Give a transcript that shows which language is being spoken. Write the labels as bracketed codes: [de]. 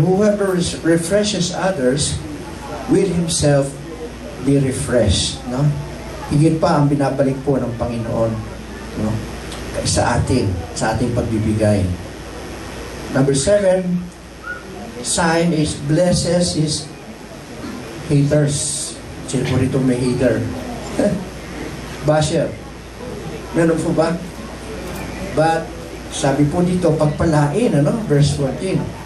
[en] Whoever refreshes others will himself be refreshed. No? [tl] Higit pa ang binabalik po ng Panginoon, no? Sa ating pagbibigay. [en] Number 7, sign is blesses his haters. [tl] Sino po rito may hater? Basher. Meron po ba? But, sabi po dito, pagpalain, ano? Verse 14.